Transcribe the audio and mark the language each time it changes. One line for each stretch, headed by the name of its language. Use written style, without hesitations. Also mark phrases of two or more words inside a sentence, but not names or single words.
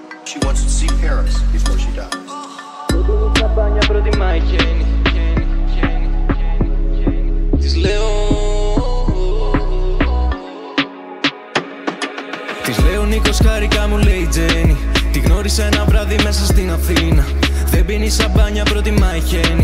English: she wants to see Paris before she dies.
Greek: Της λέω Νίκος χάρηκα μου λέει η Τζέννη. Τη γνώρισα ένα βράδυ μέσα στην Αθήνα. Δεν πίνει σαμπάνια, προτιμάει χένι.